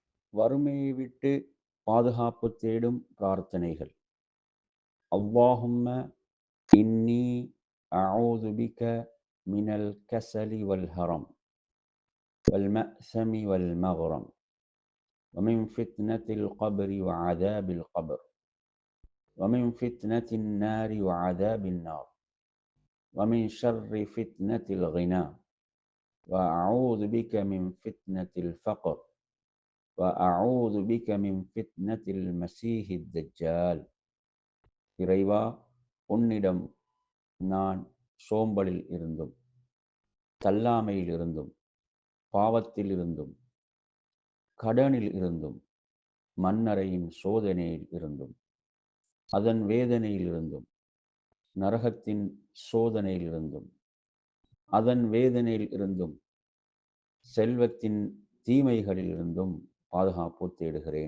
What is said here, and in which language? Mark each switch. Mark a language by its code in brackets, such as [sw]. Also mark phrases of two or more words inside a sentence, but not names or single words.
[ta] வறுமையை விட்டு பாதுகாப்பு தேடும் பிரார்த்தனைகள். [ar] اللهم إني أعوذ بك من الكسل والهرم وال المأثم والمغرم ومن فتنة القبر وعذاب القبر ومن فتنة النار وعذاب النار ومن شر فتنة الغنى وأعوذ بك من فتنة الفقر وأعوذ بك من فتنة المسيح الدجال. [ta] இறைவா, உன்னிடம் நான் சோம்பலில் இருந்தும் தள்ளாமையில் இருந்தும் பாவத்தில் இருந்தும் கடனில் இருந்தும் மண்ணறையின் சோதனையில் இருந்தும் அதன் வேதனையில் இருந்தும் நரகத்தின் சோதனையில் இருந்தும் அதன் வேதனையில் இருந்தும் செல்வத்தின் தீமைகளில் இருந்தும் பாதுகாப்பு தேடுகிறேன்.